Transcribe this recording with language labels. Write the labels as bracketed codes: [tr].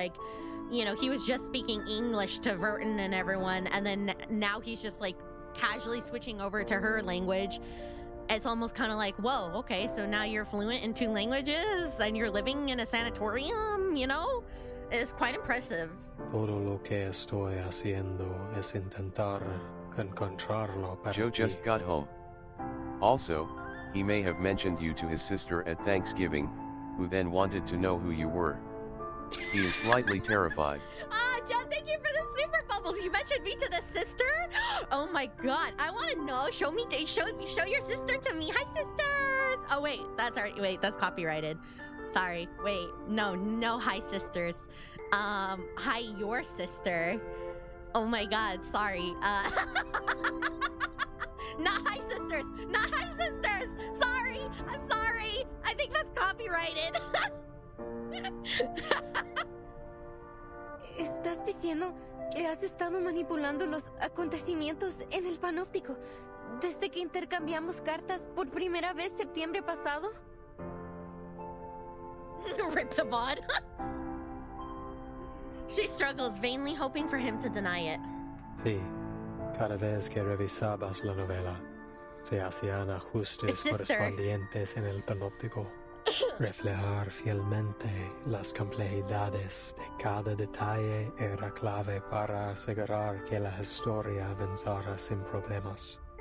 [en] Like, you know, he was just speaking English to Verton and everyone, and then now he's just like casually switching over to her language. It's almost kind of like, whoa, okay, so now you're fluent in 2 languages and you're living in a sanatorium, you know? It's quite impressive. [es] Todo lo que estoy haciendo es intentar encontrarlo para [en] Joe just got home. Also, he may have mentioned you to his sister at Thanksgiving, who then wanted to know who you were. He is slightly terrified. Joe, thank you for the super bubbles. You mentioned me to the sister? Oh my god, I want to know. Show your sister to me. Hi, sisters. Oh wait, that's copyrighted. Sorry. Wait, no hi, sisters. Hi, your sister. Oh my god, sorry. Not hi, sisters. Not hi, sisters. Sorry. I'm sorry. I think that's copyrighted. [es] ¿Estás diciendo que has estado manipulando los acontecimientos en el panóptico desde que intercambiamos cartas por primera vez septiembre pasado? [en] Rip the bod. She struggles, vainly hoping for him to deny it. [es] Sí, cada vez que revisabas la novela, se hacían ajustes correspondientes en el panóptico. Reflejar fielmente las complejidades de cada detalle era clave para asegurar que la historia avanzara sin problemas.